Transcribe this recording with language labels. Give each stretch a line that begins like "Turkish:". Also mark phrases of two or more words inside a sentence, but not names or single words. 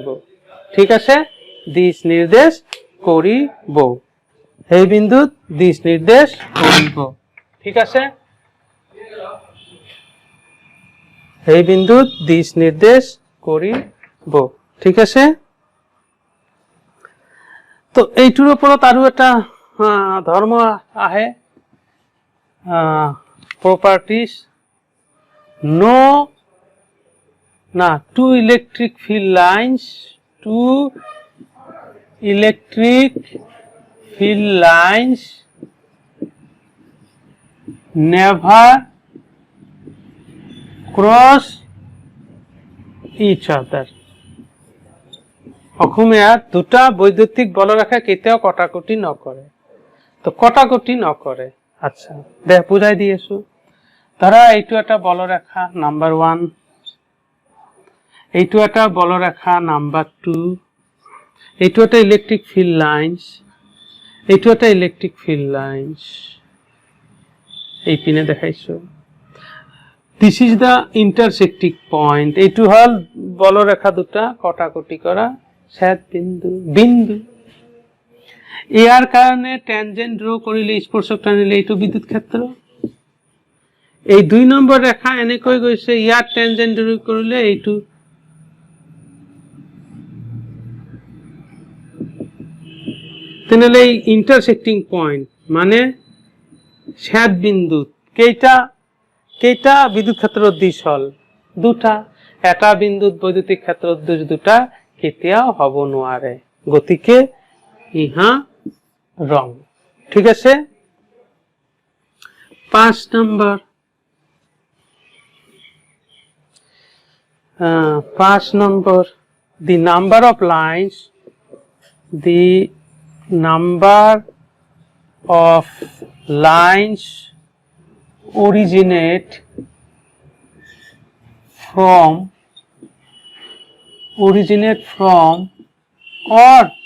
Assamese: ঠিক আছে, দিশ নিৰ্দেশ কৰিব, সেই বিন্দুত দিশ নিৰ্দেশ কৰিব। ঠিক আছে, সেই বিন্দুত দিশ নিৰ্দেশ কৰিব। ঠিক আছে, তো এইটোৰ ওপৰত আৰু এটা ধৰ্ম আহে,
English: properties. No, two electric field lines never cross each other.
Assamese: অসমীয়াত দুটা বৈদ্যুতিক বলৰেখা কেতিয়াও কটাকটি নকৰে। তো কটাকটি নকৰে, আচ্ছা দে বুজাই দি আছো। ধৰা এইটো এটা বলৰেখা নাম্বাৰ 1, এইটো এটা বলৰেখা নাম্বাৰ 2, এইটো এটা
English: electric field lines,
Assamese: এইটো এটা
English: electric field lines,
Assamese: এইপিনে দেখাইছো।
English: this is the intersecting point,
Assamese: এইটো হল বলৰেখা দুটা কটাকটি কৰা ছেদ বিন্দু। ইয়াৰ কাৰণে
English: tangent draw
Assamese: কৰিলে, স্পৰ্শক টানিলে এইটো বিদ্যুৎ ক্ষেত্ৰ। এই 2 নম্বৰ ৰেখা এনেকৈ গৈছে, ইয়াত
English: tangent draw
Assamese: কৰিলে এইটো তেনেহলে এই
English: intersecting point
Assamese: মানে ছেদ বিন্দুত কেইটা বিদ্যুৎ ক্ষেত্ৰৰ দিশ হল? দুটা। এটা বিন্দুত বৈদ্যুতিক ক্ষেত্ৰৰ দিশ দুটা কেতিয়াও হ'ব নোৱাৰে, গতিকে ইহা রং। ঠিক আছে, 5 নম্বৰ, 5 নম্বৰ,
English: the number of lines originate from or